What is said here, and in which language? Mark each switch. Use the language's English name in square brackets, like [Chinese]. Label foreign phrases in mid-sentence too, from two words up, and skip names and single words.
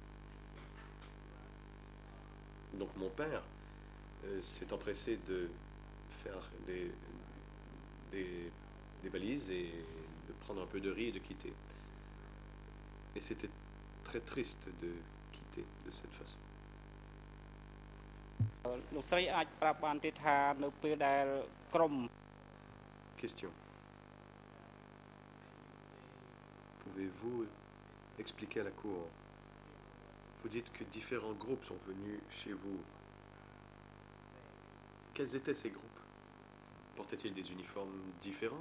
[French] Donc mon père s'est empressé de faire des valises et de prendre un peu de riz et de quitter. Et c'était très triste de quitter de cette façon. [Khmer] លោកស្រីអាចប្រាប់បានទេថានៅពេលដែលក្រុម [French] Question. Pouvez-vous expliquer à la Cour? Vous dites que différents groupes sont venus chez vous. Quels étaient ces groupes? Portaient-ils des uniformes différents?